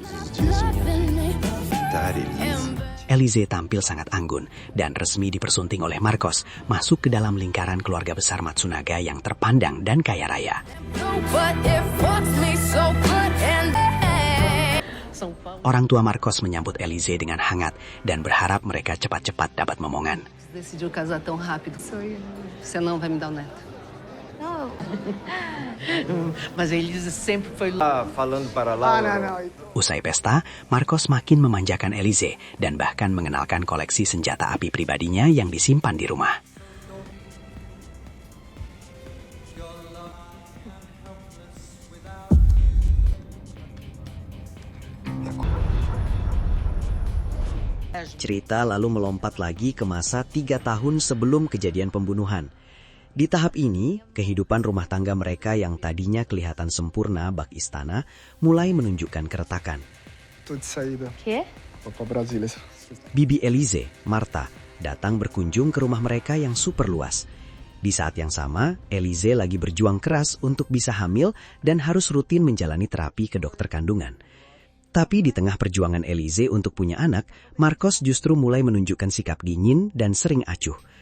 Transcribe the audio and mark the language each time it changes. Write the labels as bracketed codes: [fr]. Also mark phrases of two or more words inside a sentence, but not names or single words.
[id] Elize tampil sangat anggun dan resmi dipersunting oleh Marcos masuk ke dalam lingkaran keluarga besar Matsunaga yang terpandang dan kaya raya. Orang tua Marcos menyambut Elize dengan hangat dan berharap mereka cepat-cepat dapat momongan. [pt] Decidiu casar tão rápido. Você não vai me dar um neto. Não. Mas a Elisa sempre foi lá. Falando para lá. [id] Usai pesta, Marcos makin memanjakan Elize dan bahkan mengenalkan koleksi senjata api pribadinya yang disimpan di rumah. Cerita lalu melompat lagi ke masa 3 tahun sebelum kejadian pembunuhan. Di tahap ini, kehidupan rumah tangga mereka yang tadinya kelihatan sempurna bak istana mulai menunjukkan keretakan. [pt] Tô de saída. Quê? Vou pra Brasília. [id] Bibi Elize, Marta, datang berkunjung ke rumah mereka yang super luas. Di saat yang sama, Elize lagi berjuang keras untuk bisa hamil dan harus rutin menjalani terapi ke dokter kandungan. Tapi di tengah perjuangan Elize untuk punya anak, Marcos justru mulai menunjukkan sikap dingin dan sering acuh.